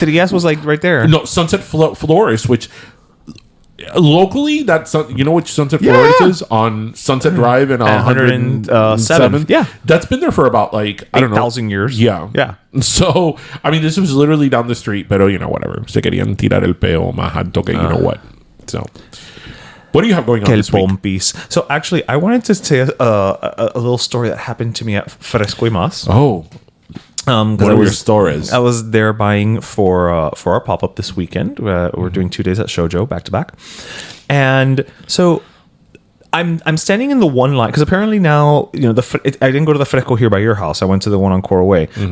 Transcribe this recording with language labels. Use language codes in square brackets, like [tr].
[en] Trias was like right there. No, Sunset Florist, which locally, which Sunset Florist is on Sunset Drive and 107th. Yeah, that's been there for about like 8,000 years. Yeah. So I mean, this was literally down the street, [es] pero [en] whatever. [es] Se querían tirar el peo más alto que [en] what. So, what do you have going on this week? So actually, I wanted to say a little story that happened to me at Fresco y Más. Oh. What are your stories? I was there buying for our pop-up this weekend. We're doing 2 days at Shoujo back to back. And so I'm standing in the one line, because apparently now, I didn't go to the Fresco here by your house. I went to the one on Coral Way. Mm-hmm.